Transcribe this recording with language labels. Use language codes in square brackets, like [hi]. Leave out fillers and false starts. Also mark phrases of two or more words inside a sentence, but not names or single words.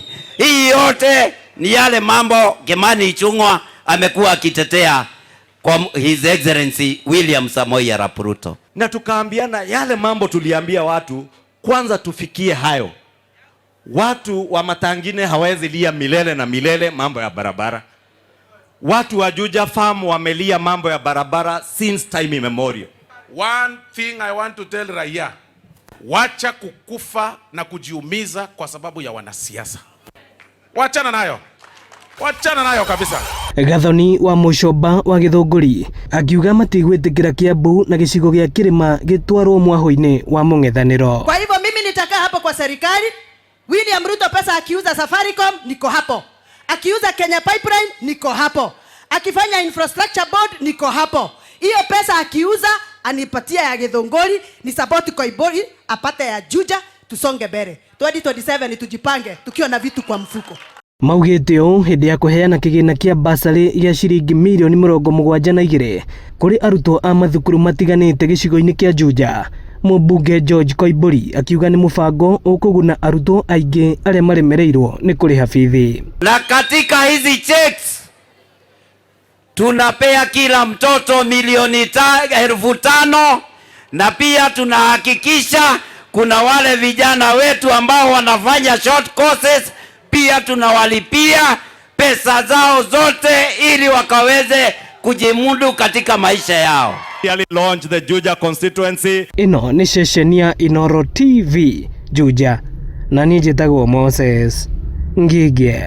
[sw] Hii yote ni yale mambo Kimani Ichung'wa amekuwa akitetea kwa [en] His Excellency [sw] William Samoei Arap Ruto. Na tukaambiana yale mambo tuliambia watu, kwanza tufikie hayo. Watu wa Matangine hawezi lia milele na milele mambo ya barabara. Watu wa Juja Farm wamelia mambo ya barabara [en] since time immemorial. One thing I want to tell [sw] raia, wacha kukufa na kujiumiza kwa sababu ya wanasiasa. Wachana nayo kabisa. [ki] Gathoni wa Mucoba wa Githunguri akiuga matigwitikira Kiambu na gicigo gia Kirima gitwarwo mwaho-ini wa mung'ethaniro. [sw] Kwa hivyo mimi nitakaa hapo kwa serikali. William Ruto pesa akiuza Safaricom niko hapo, akiuza Kenya Pipeline niko hapo, akifanya [en] infrastructure board [sw] niko hapo. Hiyo pesa akiuza anipatia ya Githunguri, ni support Koibori apate ya Juja, tusonge mbele 2027 tujipange tukiwa na vitu kwa mfuko. [ki] Maugite o hindi ya kuheana kigina kia basari ya shilingi milioni 72 kuri arutwo a mathukuru matiganite gicigo-ini kia Juja. Mubunge George Koibori akiuga ni mubango ukuguna arutwo aingi aria maremereirwo ni kuriha bithi. [sw] Na katika hizi checks tunapea kila mtoto milioni 5,000 na pia tunahakikisha kuna wale vijana wetu ambao wanafanya [en] short courses [sw] pia tunawalipia pesa zao zote ili wakaweze kujimudu katika maisha yao. [en] Launch the Juja constituency. [ki] Ino ni ceceni ya Inooro TV Juja na ni njitagwo Moses Ngige.